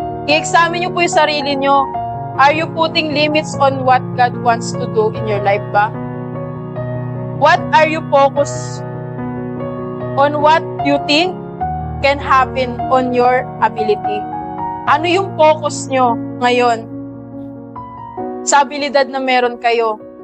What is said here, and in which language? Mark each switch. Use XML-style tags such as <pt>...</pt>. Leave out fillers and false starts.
<tl>I-examine niyo po yung sarili niyo.</tl> <en>Are you putting limits on what God wants to do in your life ba? What are you focused on what you think can happen on your ability?</en> <tl>Ano yung focus nyo ngayon sa abilidad na meron kayo?</tl>